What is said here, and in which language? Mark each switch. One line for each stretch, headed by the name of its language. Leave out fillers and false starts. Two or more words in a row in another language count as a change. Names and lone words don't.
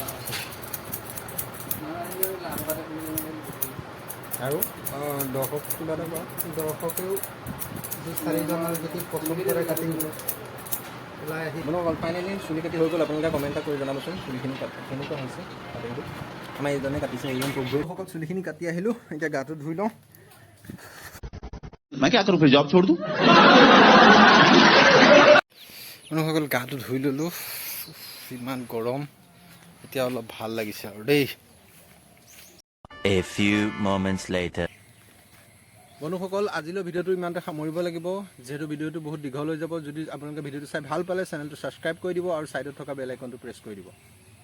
Assamese: আৰু দৰ্শক কিবা এটা কোৱা। দৰ্শকেও 2-4জনৰ যদি পচন্দ কৰে কাটিং ওলাই আহি বন্ধুসকল, ফাইনেলি চুলি কাটি হৈ গ'ল। আপোনালোকে কমেণ্ট এটা কৰি জনাবচোন চুলিখিনি কেনেকুৱা হৈছে কাটিংটো। আমাৰ এইজনে কাটিছে, এইজন প্ৰভুসকল। চুলিখিনি কাটি আহিলোঁ, এতিয়া গাটো ধুই লওঁ।
Hindi: मैं क्या करूं फिर जॉब छोड़ दूं?
Assamese: বন্ধুসকল, গাটো ধুই ল'লোঁ। ইমান গৰম, এতিয়া অলপ ভাল লাগিছে আৰু দেই।
English: A few moments later.
Assamese: বন্ধুসকল, আজিলৈ ভিডিঅ'টো ইমানতে সামৰিব লাগিব, যিহেতু ভিডিঅ'টো বহুত দীঘল হৈ যাব। যদি আপোনালোকে ভিডিঅ'টো চাই ভাল পালে, চেনেলটো ছাবস্ক্ৰাইব কৰি দিব আৰু ছাইডত থকা বেল আইকনটো প্ৰেছ কৰি দিব।